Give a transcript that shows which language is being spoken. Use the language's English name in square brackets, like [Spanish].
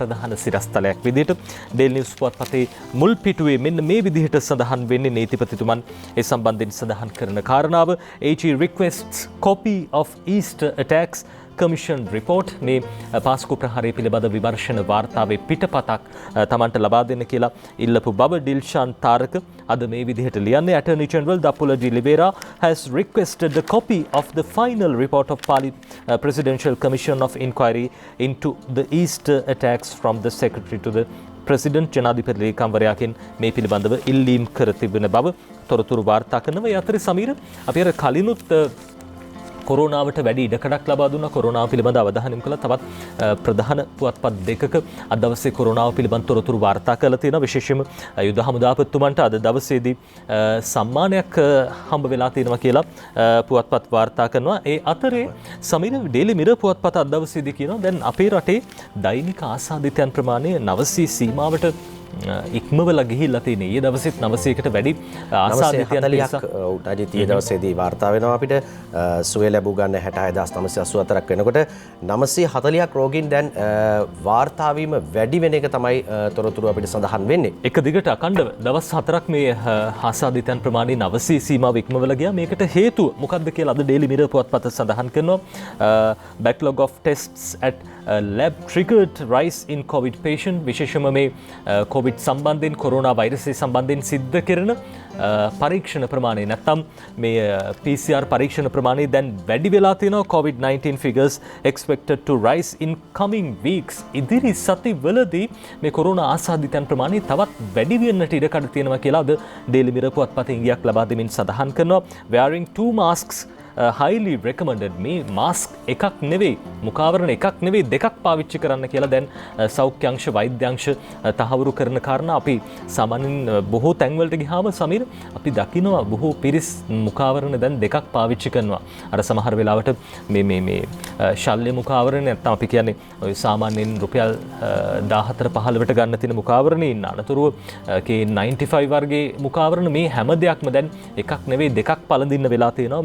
[Sinhala] ප්‍රධාන සිරස්තලයක් විදිහට daily news පුවත්පතේ මුල් පිටුවේ මෙන්න මේ විදිහට සඳහන් වෙන්නේ නීතිපතිතුමන් ඒ සම්බන්ධයෙන් සඳහන් කරන කාරණාව. [English] AG requests copy of Easter attacks Commission report. [Sinhala] මේ පාස්කු ප්‍රහාරය පිළිබඳ විමර්ශන වාර්තාවේ පිටපතක් තමන්ට ලබා දෙන්න කියලා ඉල්ලපු බව ඩිල්ෂාන් තාරක අද මේ විදිහට ලියන්නේ. [English] Attorney General Dapula de Oliveira has requested a copy of the final report of Presidential Commission of Inquiry into the Easter attacks from the Secretary to the President. [Sinhala] ජනාධිපති ලේකම්වරයාගෙන් මේ පිළිබඳව ඉල්ලීම් කර තිබෙන බව තොරතුරු වාර්තා කරනවා. ඒ අතරේ සමීර අපි අර කලිනුත් කොරෝනාවට වැඩි ඉඩකඩක් ලබා දුන්නා. කොරෝනාව පිළිබඳ අවධානය යොමු කළා. තවත් ප්‍රධාන පුවත්පත් දෙකක අද දවසේ කොරෝනාව පිළිබඳ තොරතුරු වාර්තා කරලා තියෙනවා. විශේෂයෙන්ම යුද හමුදාපතිතුමන්ට අද දවසේදී සම්මානයක් හම්බ වෙලා තියෙනවා කියලා පුවත්පත් වාර්තා කරනවා. ඒ අතරේ සමීර ඩේලි මිරර් පුවත්පත අද දවසේදී කියනවා දැන් අපේ රටේ දෛනික ආසාදිතයන් ප්‍රමාණය 900 සීමාවට ඉක්මවලා ගිහිල්ලා තියෙන. ඊයේ දවසෙත් 900කට වැඩි ආසාදිතයන් 940ක් උටාජිත් ඊයේ දවසේදී වාර්තා වෙනවා අපිට. සුවය ලැබූ ගන්න 66984ක් වෙනකොට 940ක් රෝගීන් දැන් වාර්තා වීම වැඩි වෙන එක තමයි තොරතුරු අපිට සඳහන් වෙන්නේ. එක දිගට අකණ්ඩව දවස් 4ක් මේ ආසාදිතයන් ප්‍රමාණය 900 සීමාව ඉක්මවලා ගියා. මේකට හේතුව මොකක්ද කියලා අද ඩේලි මිරර් පුවත්පත සඳහන් කරනවා. [English] backlog of tests at lab triggered rise in covid patient. [Sinhala] විශේෂයෙන්ම මේ කොවිඩ් සම්බන්ධයෙන් කොරෝනා වෛරසය සම්බන්ධයෙන් සිද්ධ කරන පරීක්ෂණ ප්‍රමාණය නැත්නම් මේ PCR පරීක්ෂණ ප්‍රමාණය දැන් වැඩි වෙලා තියෙනවා. [English] COVID-19 figures expected to rise in coming weeks. [Sinhala] ඉදිරි සතිවලදී මේ කොරෝනා ආසාදිතයන් ප්‍රමාණය තවත් වැඩි වෙන්නට ඉඩකඩ තියෙනවා කියලා අද ඩේලි මිරර් පුවත්පතේ ඉඟියක් ලබා දෙමින් සඳහන් කරනවා. [English] wearing 2 masks highly recommended. [Sinhala] මේ මාස්ක් එකක් නෙවෙයි, මුඛාවරණ එකක් නෙවෙයි, දෙකක් පාවිච්චි කරන්න කියලා දැන් සෞඛ්‍ය අංශ වෛද්‍ය අංශ තහවුරු කරන කාරණා අපි සාමාන්‍යයෙන් බොහෝ තැන්වලට ගියාම සමීර අපි දකිනවා බොහෝ පිරිස් මුඛාවරණ දැන් දෙකක් පාවිච්චි කරනවා. අර සමහර වෙලාවට මේ ශල්‍ය මුඛාවරණ නැත්නම් අපි කියන්නේ ඔය සාමාන්‍යයෙන් රුපියල් 14 15ට ගන්න තියෙන මුඛාවරණේ ඉන්න අනතුරුව K95 වර්ගයේ මුඛාවරණ මේ හැම දෙයක්ම දැන් එකක් නෙවෙයි දෙකක් පළඳින්න වෙලා තියෙනවා.